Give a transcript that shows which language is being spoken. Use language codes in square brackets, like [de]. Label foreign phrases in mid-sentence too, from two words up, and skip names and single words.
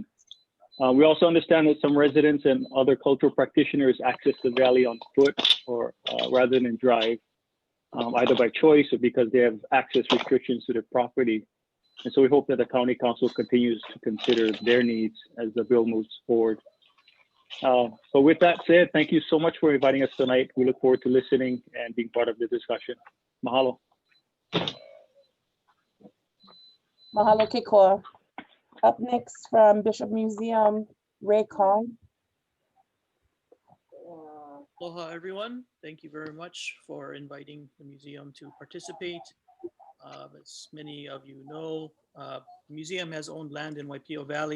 [en] We also understand that some residents and other cultural practitioners access the valley on foot or rather than drive, either by choice or because they have access restrictions to their property. And so we hope that the County Council continues to consider their needs as the bill moves forward. So with that said, thank you so much for inviting us tonight. We look forward to listening and being part of the discussion. Mahalo. Mahalo Kekoa. Up next from Bishop Museum, Ray Kong. Aloha, everyone. Thank you very much for inviting the museum to participate. As many of you know, the museum has owned land in Waipio Valley.